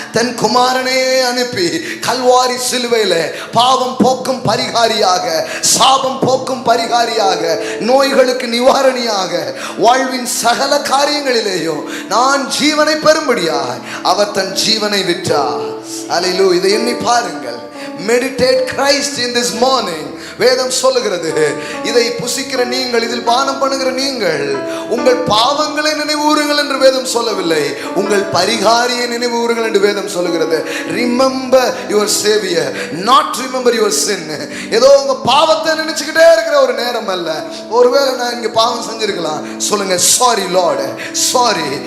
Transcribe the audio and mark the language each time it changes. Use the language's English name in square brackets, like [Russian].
[Tamil] தன் குமாரனையே அனுப்பி கல்வாரி சிலுவையில பாவம் போக்கும் பரிகாரியாக, சாபம் போக்கும் பரிகாரியாக, நோய்களுக்கு நிவாரணியாக, வாழ்வின் சகல காரியங்களிலேயும் நான் ஜீவனை பெறும்படியாக அவர் தன் ஜீவனை விட்டார். அல்லேலூயா. இதை எண்ணி பாருங்கள். [English] Meditate Christ in this morning. [Tamil] வேதம் சொல்லுகிறது, இதை புசிக்கிற நீங்கள், இதில் பானம் பண்ணுகிற நீங்கள் உங்கள் பாவங்களை நினைவுறுங்கள் என்று வேதம் சொல்லவில்லை, உங்கள் பரிகாரியை நினைவுறுங்கள் என்று வேதம் சொல்லுகிறது. [English] Remember your Savior, not remember your sin. [Tamil] ஏதோ உங்க பாவத்தை நினைச்சுக்கிட்டே இருக்கிற ஒரு நேரம் அல்ல. ஒருவேளை நான் இங்க பாவம் செஞ்சிருக்கலாம், சொல்லுங்க [English] Sorry Lord, sorry.